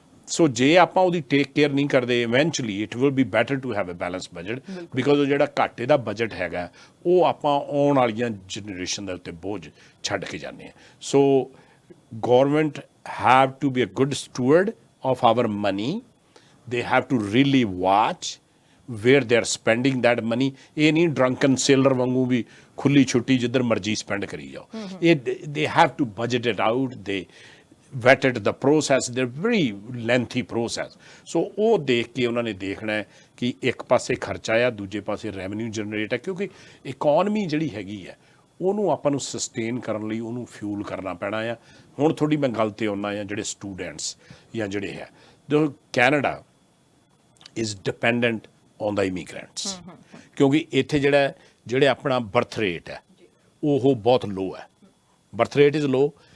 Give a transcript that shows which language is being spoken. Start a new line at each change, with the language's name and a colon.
Punjabi: So ਜੇ ਆਪਾਂ ਉਹਦੀ ਟੇਕ ਕੇਅਰ ਨਹੀਂ ਕਰਦੇ, eventually
English: it will be better to have a balance budget,
Punjabi: because ਉਹ ਜਿਹੜਾ ਘਾਟੇ ਦਾ ਬਜਟ ਹੈਗਾ ਉਹ ਆਪਾਂ ਆਉਣ ਵਾਲੀਆਂ ਜਨਰੇਸ਼ਨ ਦੇ ਉੱਤੇ ਬੋਝ ਛੱਡ ਕੇ ਜਾਂਦੇ ਹਾਂ।
English: So government have to be a good steward of our money, they have to really watch where they are spending that money.
Punjabi: ਇਹ ਨਹੀਂ ਡਰੰਕਨ ਸੇਲਰ ਵਾਂਗੂ ਵੀ ਖੁੱਲੀ ਛੁੱਟੀ ਜਿੱਧਰ ਮਰਜ਼ੀ ਸਪੈਂਡ ਕਰੀ ਜਾਓ।
English: ਇਹ they have to budget it out, they vetted the process, they're very lengthy process.
Punjabi: ਸੋ ਉਹ ਦੇਖ ਕੇ ਉਹਨਾਂ ਨੇ ਦੇਖਣਾ ਹੈ ਕਿ ਇੱਕ ਪਾਸੇ ਖਰਚਾ ਆ, ਦੂਜੇ ਪਾਸੇ ਰੈਵਨਿਊ ਜਨਰੇਟ ਹੈ, ਕਿਉਂਕਿ ਇਕੋਨਮੀ ਜਿਹੜੀ ਹੈਗੀ ਹੈ ਉਹਨੂੰ ਆਪਾਂ ਨੂੰ ਸਸਟੇਨ ਕਰਨ ਲਈ ਉਹਨੂੰ ਫਿਊਲ ਕਰਨਾ ਪੈਣਾ ਆ। ਹੁਣ ਥੋੜ੍ਹੀ ਮੈਂ ਗੱਲ 'ਤੇ ਆਉਂਦਾ ਆ, ਜਿਹੜੇ ਸਟੂਡੈਂਟਸ ਜਾਂ ਜਿਹੜੇ ਹੈ, ਜੋ
English: Canada is dependent on the immigrants,
Punjabi: ਕਿਉਂਕਿ ਇੱਥੇ ਜਿਹੜੇ ਆਪਣਾ ਬਰਥ ਰੇਟ ਹੈ ਉਹ ਬਹੁਤ ਲੋ ਹੈ,
English: Birth rate is low.